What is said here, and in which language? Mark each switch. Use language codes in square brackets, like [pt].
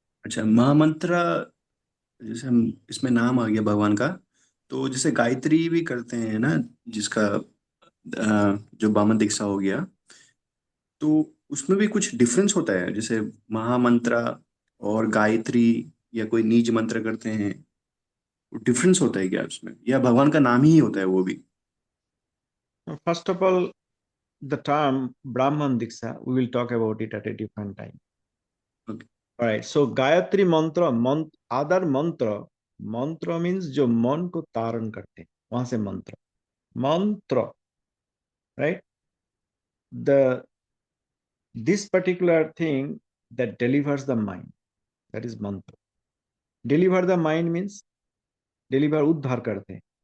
[hi] अच्छा, महामंत्र जैसे हम इसमें नाम आ गया भगवान का, तो जैसे गायत्री भी करते हैं ना, जिसका जो वामन दीक्षा हो गया, तो उसमें भी कुछ डिफरेंस होता है, जैसे महामंत्र और गायत्री या कोई निज मंत्र करते हैं, डिफरेंस होता है क्या उसमें, या भगवान का नाम ही होता है वो भी? [en] First of all, the term Brahman Diksha, we will talk about it at a different time. Okay. All right. So Gayatri mantra, other mantra means [hi] जो मन को तारण करते हैं, वहां से मंत्र, [en] right? This particular thing that delivers the mind, that is mantra. Deliver the mind means deliver, [hi] उद्धार करते हैं।